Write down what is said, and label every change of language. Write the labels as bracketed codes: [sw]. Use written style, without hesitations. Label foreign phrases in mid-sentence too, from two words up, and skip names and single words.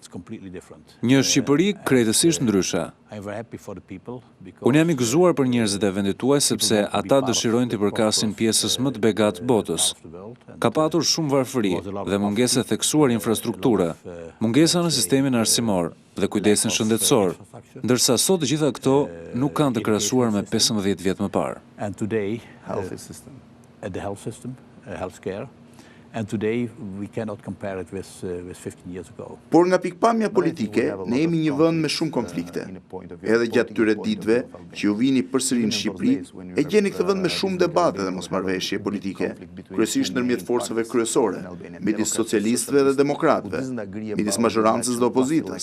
[sq] Një Shqipëri krejtësisht ndryshe. Unë jam i gëzuar për njerëzit e vendit tuaj sepse ata dëshirojnë t'i përkasin pjesës më të begatë botës. Ka patur shumë varfëri dhe mungese theksuar infrastrukture, mungesa në sistemin arsimor dhe kujdesin shëndetësor, ndërsa sot gjitha këto nuk kanë të krahasuar me 15 vjet më parë. [en] And today we cannot compare it with 15 years ago. [sq] Por nga pikpamja politike, ne jemi një vend me shumë konflikte. Edhe gjatë këtyre ditëve që ju vini përsëri në Shqipëri, e gjeni këtë vend me shumë debate dhe mosmarrëveshje politike, kryesisht ndërmjet forcave kryesore, midis socialistëve dhe demokratëve, midis mazhorancës dhe opozitës.